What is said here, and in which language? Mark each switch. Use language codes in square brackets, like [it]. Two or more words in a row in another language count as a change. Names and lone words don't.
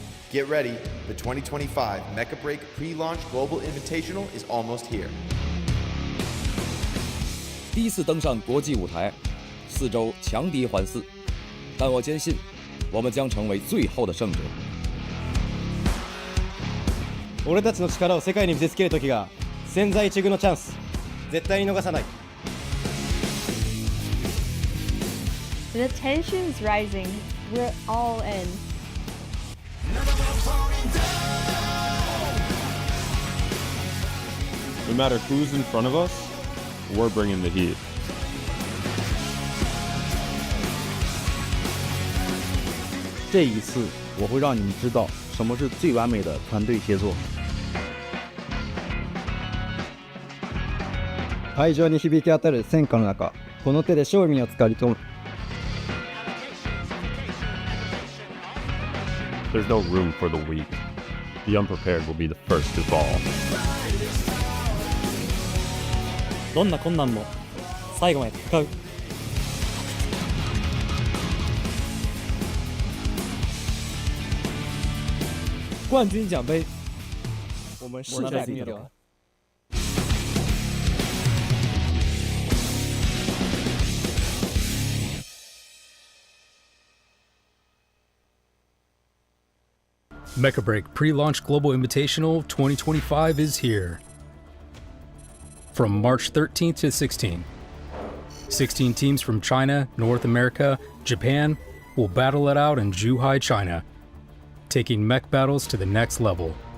[en] Get ready, the 2025 Mecha Break pre-launch Global Invitational is almost here. [zh] 第一次登上国际舞台，4周强敌环伺，但我坚信，我们将成为最后的胜者。 [ja] 俺たちの力を世界に見せつける時が千載一遇のチャンス、絶対に逃さない。 [en] The tension is rising. We're all in. No matter who's in front of us, we're bringing the heat. [zh] 这一次，我会让你们知道什么是最完美的团队协作。 [ja] 会場に響き当たる戦火の中、この手で勝利をつかみ取る。 [en] There's no room for the weak. The unprepared will be the first to fall. [ja] どんな困難も最後まで戦う。 [zh] 冠军奖杯，我们势在必得。 [en] Mecha Break pre-launch Global Invitational 2025 is here. From March 13th to 16th, 16 teams from China, North America, Japan will battle it out in Zhuhai, China, taking mech battles to the next level.